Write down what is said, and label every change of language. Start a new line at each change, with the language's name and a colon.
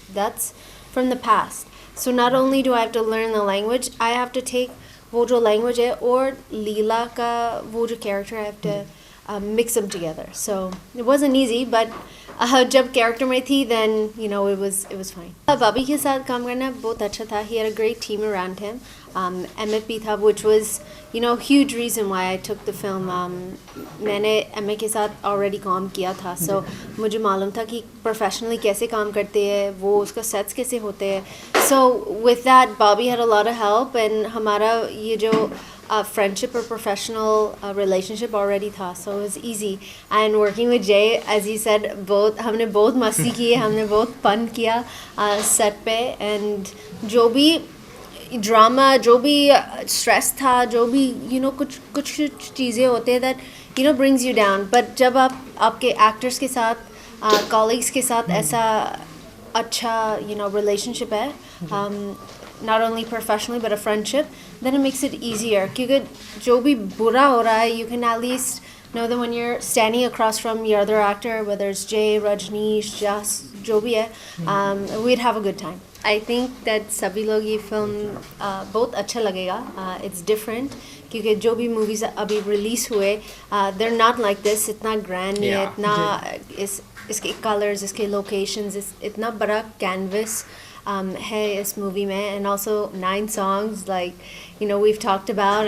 English: That's from the past. So not only do I have to learn the language, I have to take
Hindi: वो जो language है और लीला का वो जो character,
English: I have to mix them together. So it wasn't easy, but
Hindi: जब character में थी
English: then it was fine.
Hindi: Bobby के साथ काम करना बहुत अच्छा था.
English: He had a great team around him. Emmett भी था, which was huge reason why I took the film.
Hindi: मैंने Emmett के साथ already काम किया था, so मुझे मालूम था कि professionally कैसे काम करते हैं, वो उसका sets कैसे होते हैं.
English: So with that, Bobby had a lot of help, and
Hindi: हमारा ये जो friendship or professional relationship already था,
English: so it was easy. And working with Jay, as he said,
Hindi: हमने बहुत मस्ती की, हमने बहुत fun किया set पे. And जो भी ड्रामा, जो भी स्ट्रेस था, जो भी कुछ चीज़ें होते हैं
English: that brings you down.
Hindi: but जब आप आपके एक्टर्स के साथ, कॉलीग्स के साथ ऐसा अच्छा relationship है,
English: not only professionally but a friendship, then it makes it easier.
Hindi: क्योंकि जो भी बुरा हो रहा है,
English: you can at least know that when you're standing across from your other actor, whether it's Jay, Rajneesh, Jas,
Hindi: जो भी है,
English: we'd have a good time. I think that
Hindi: सभी लोग ये फिल्म बहुत अच्छा लगेगा.
English: It's different
Hindi: क्योंकि जो भी movies अभी release हुए,
English: they're not like this.
Hindi: इतना grand नहीं है, इतना इसके colors, इसके locations, इतना बड़ा canvas है इस movie में,
English: and also 9 songs like we've talked about.